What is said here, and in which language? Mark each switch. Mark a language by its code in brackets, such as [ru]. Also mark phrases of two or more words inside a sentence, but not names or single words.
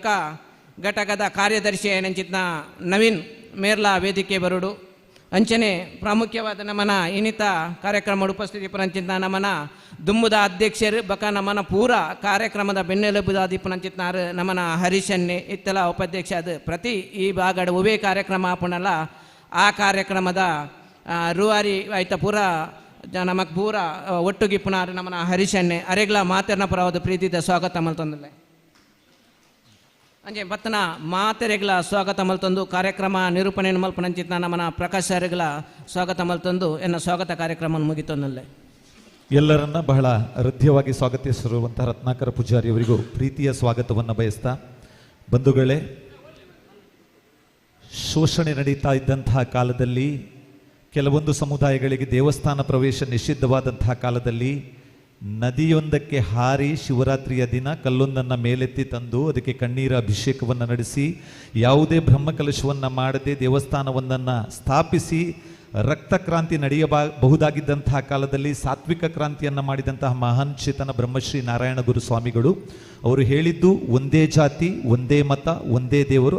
[tcy] ಘಟಕದ ಕಾರ್ಯದರ್ಶಿ ಏನಂಚಿತ್ನ ನವೀನ್ ಮೇರ್ಲಾ ವೇದಿಕೆ ಬರೋಡು ಅಂಚನೆ ಪ್ರಾಮುಖ್ಯವಾದ ನಮ್ಮನ ಇನ್ನಿತ ಕಾರ್ಯಕ್ರಮ ಉಪಸ್ಥಿತಿ ಪರಂಚಿತ್ನ ನಮ್ಮನ ದುಂಬುದ ಅಧ್ಯಕ್ಷರು ಬಕ ನಮ್ಮನ ಪೂರ ಕಾರ್ಯಕ್ರಮದ ಬೆನ್ನೆಲುಬುದಾದಿಪ್ಪನಂಚಿತ್ನಾರು ನಮ್ಮನ ಹರೀಶನ್ನೆ ಇತ್ತೆಲ್ಲ ಉಪಾಧ್ಯಕ್ಷ ಅದು ಪ್ರತಿ ಈ ಭಾಗದ ಉವೇ ಕಾರ್ಯಕ್ರಮ ಆಪುನಲ್ಲ ಆ ಕಾರ್ಯಕ್ರಮದ ರೂವಾರಿ ಆಯ್ತ ಪೂರ ನಮಕ್ ಪೂರ ಒಟ್ಟುಗಿಪ್ಪುನಾರು ನಮ್ಮನ ಹರೀಶನ್ನೆ ಅರೆಗ್ಲ ಮಾತೆರ್ನ ಪರವಾದ ಪ್ರೀತಿದ ಸ್ವಾಗತ ಮಲ್ತೊಂದಿಲ್ಲ ಅಂಜೆ ಬತ್ತನ ಮಾತೆರೆಗಳ ಸ್ವಾಗತ ಮಲ್ತೊಂದು ಕಾರ್ಯಕ್ರಮ ನಿರೂಪಣೆ ಮಲ್ಪನಂಚಿತ್ನ ನಮ್ಮನ ಪ್ರಕಾಶ್ ಸರಿಗಳ ಸ್ವಾಗತ ಮಲ್ತೊಂದು ಎನ್ನ ಸ್ವಾಗತ ಕಾರ್ಯಕ್ರಮ ಮುಗಿತೊಂದಲ್ಲೇ [kn] ಎಲ್ಲರನ್ನ ಬಹಳ ಹೃದಯವಾಗಿ ಸ್ವಾಗತಿಸಿರುವಂತಹ ರತ್ನಾಕರ ಪೂಜಾರಿ ಅವರಿಗೂ ಪ್ರೀತಿಯ ಸ್ವಾಗತವನ್ನು ಬಯಸ್ತಾ ಬಂಧುಗಳೇ, ಶೋಷಣೆ ನಡೀತಾ ಇದ್ದಂತಹ ಕಾಲದಲ್ಲಿ ಕೆಲವೊಂದು ಸಮುದಾಯಗಳಿಗೆ ದೇವಸ್ಥಾನ ಪ್ರವೇಶ ನಿಷಿದ್ಧವಾದಂತಹ ಕಾಲದಲ್ಲಿ ನದಿಯೊಂದಕ್ಕೆ ಹಾರಿ ಶಿವರಾತ್ರಿಯ ದಿನ ಕಲ್ಲೊಂದನ್ನು ಮೇಲೆತ್ತಿ ತಂದು ಅದಕ್ಕೆ ಕಣ್ಣೀರ ಅಭಿಷೇಕವನ್ನು ನಡೆಸಿ ಯಾವುದೇ ಬ್ರಹ್ಮಕಲಶವನ್ನು ಮಾಡದೆ ದೇವಸ್ಥಾನವೊಂದನ್ನು ಸ್ಥಾಪಿಸಿ ರಕ್ತ ಕ್ರಾಂತಿ ನಡೆಯಬಹುದಾಗಿದ್ದಂತಹ ಕಾಲದಲ್ಲಿ ಸಾತ್ವಿಕ ಕ್ರಾಂತಿಯನ್ನು ಮಾಡಿದಂತಹ ಮಹಾನ್ ಚೇತನ ಬ್ರಹ್ಮಶ್ರೀ ನಾರಾಯಣ ಗುರು ಸ್ವಾಮಿಗಳು ಅವರು ಹೇಳಿದ್ದು ಒಂದೇ ಜಾತಿ ಒಂದೇ ಮತ ಒಂದೇ ದೇವರು.